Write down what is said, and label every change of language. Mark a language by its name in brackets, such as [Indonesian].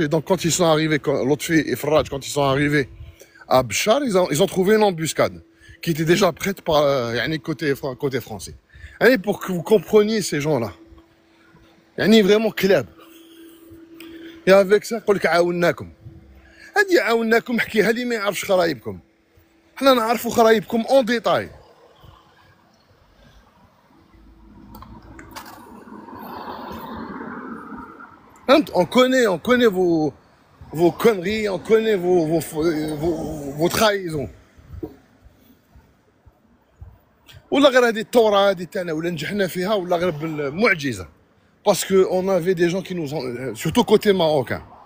[French] Et donc quand ils sont arrivés, Lotfi et Farraj, quand ils sont arrivés à Béchar, ils ont trouvé une embuscade qui était déjà prête par côté français. Pour que vous compreniez ces gens-là. Vraiment club. Et avec ça, [Arabic] يقول لك عاوناكم. هذه عاوناكم حكيها لي ما يعرفش خرايبكم. حنا نعرفوا خرايبكم [French] en détail. On connaît vos conneries, on connaît vos trahisons. [Arabic] ولا غير هذه الثورة هذه تاعنا ولا نجحنا فيها ولا غير بالمعجزة. [French] Parce qu'on avait des gens qui nous ont, surtout côté marocain.